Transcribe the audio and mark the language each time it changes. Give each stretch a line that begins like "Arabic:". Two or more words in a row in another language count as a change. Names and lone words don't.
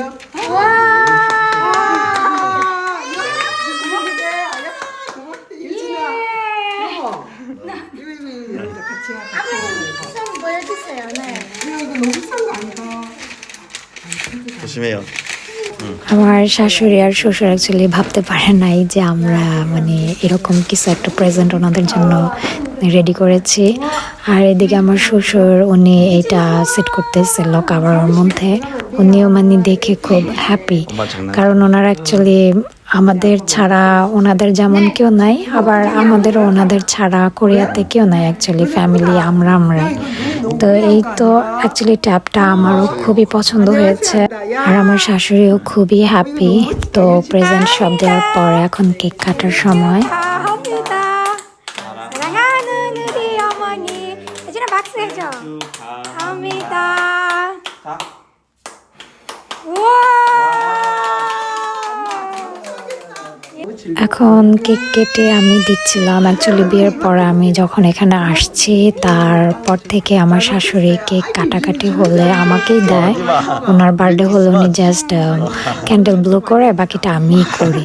Korean: 와! 유진아 이거 여기다 같이 해. 한번 보여주세요. 네. 이거 너무 비싼 거 아니다. 조심해요.
Bangla: আমার শাশুড়ি আর শ্বশুর অ্যাকচুয়ালি ভাবতে পারে নাই যে আমরা মানে এরকম কিছু একটা প্রেজেন্ট ওনাদের জন্য রেডি করেছি। আর এদিকে আমার শ্বশুর উনি এটা সেট করতেছিল কাভারের মধ্যে, উনিও মানে দেখে খুব হ্যাপি, কারণ ওনারা অ্যাকচুয়ালি আমাদের ছাড়া ওনাদের যেমন কেউ নাই, আবার আমাদেরও ওনাদের ছাড়া কোরিয়াতে কেউ নাই,
English: actually family
Bangla: আমরাই। তো এই তো অ্যাকচুয়ালি ট্যাবটা আমারও খুবই পছন্দ হয়েছে আর আমার শাশুড়িও খুবই হ্যাপি। তো প্রেজেন্ট সব দেওয়ার পর এখন কেক কাটার সময়।
Korean: 사랑하는 우리 어머니. 예진아 박수 해줘. 감사합니다. 우와.
Bangla: এখন কেক কেটে আমি দিচ্ছিলাম। অ্যাকচুয়ালি বিয়ের পর আমি যখন এখানে আসছি তারপর থেকে আমার শাশুড়ি কেক কাটাকাটি হলে আমাকেই দেয়। ওনার বার্থডে হলে উনি
English: just candle blow
Bangla: করে, বাকিটা আমিই করি।